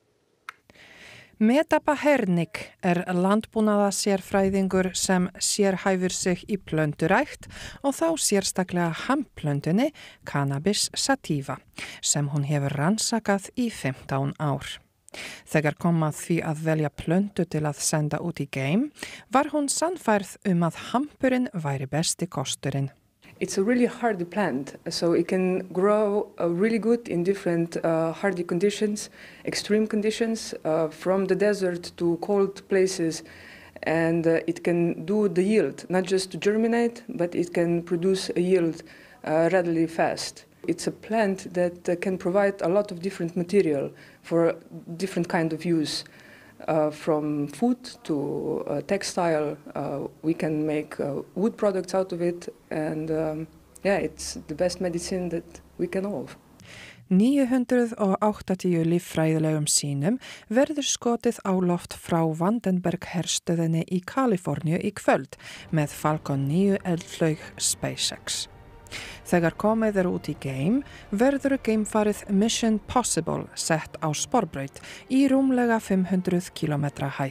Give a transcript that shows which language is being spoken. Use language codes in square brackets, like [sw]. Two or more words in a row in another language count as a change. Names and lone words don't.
[is] Metapa Hernig landbúnaðarsérfræðingur sem sérhæfir sig í plönturækt og þá sérstaklega hampplöntunni Cannabis sativa sem hún hefur rannsakað í 15 ár. Þegar kom að því að velja plöntu til að senda út í geim var hún sannfærð að hampurinn væri besti kosturinn. [en] It's a really hardy plant, so it can grow really good in different hardy conditions, extreme conditions, from the desert to cold places, and it can do the yield, not just to germinate, but it can produce a yield readily fast. It's a plant that can provide a lot of different material for different kind of use. From food to textile, we can make wood products out of it, and it's the best medicine that we can have. [is] 980 líffræðilegum sýnum verður skotið á loft frá Vandenberg herstöðinni í Kaliforníu í kvöld með Falcon 9 eldflaug SpaceX. Þegar komið út í geim verður geimfarið Mission Possible sett á sporbraut í rúmlega 500 km hæð.